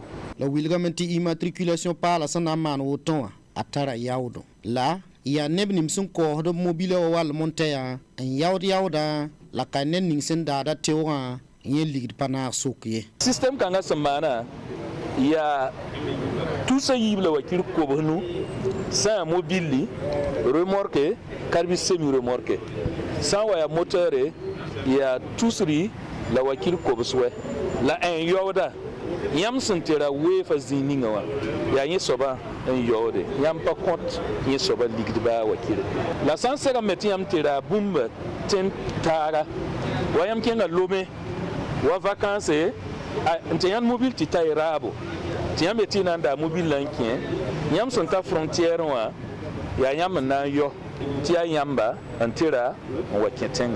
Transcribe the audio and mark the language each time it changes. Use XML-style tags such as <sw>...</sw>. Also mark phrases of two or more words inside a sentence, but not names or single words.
<mos>la wilgame tɩ immatriculation paala sẽn na n maan woto wã a tara yaoodo la yaa neb nim sẽn koosd b mobila wa wall montɛya n yaoodã la ka ned ning sẽn daada teoogã yẽ ligd pa naag sok ye système kãngã sẽn maana yaa tusa yiib la wa kir kobs nu sã n yaa mobili remorke karbi</mos> <fr>semi remorke</fr> <mos>sã n wa yaa moteure yaa tusri la wa kir kobs wɛ la n yaooda yãmb sẽn tɩ ra weefa zĩig ninga wã yaa yẽ soabã n yaoode yãmb pa kõt yẽ soabã ligd baa wakire la sã n segame tɩ yãmb tɩ ra bũmba tẽn taaga wa yãmb kẽnga lome wa vacanse n tɩ yãnd mobil tɩ ta y raabo tɩ yãmb be tɩ y na n daa mobil la n kẽ yãmb sẽn ta frontière wã yaa yãmb n na n yɔ tɩ yaa yãmba n tɩ ra n wa kẽ tẽnga</mos>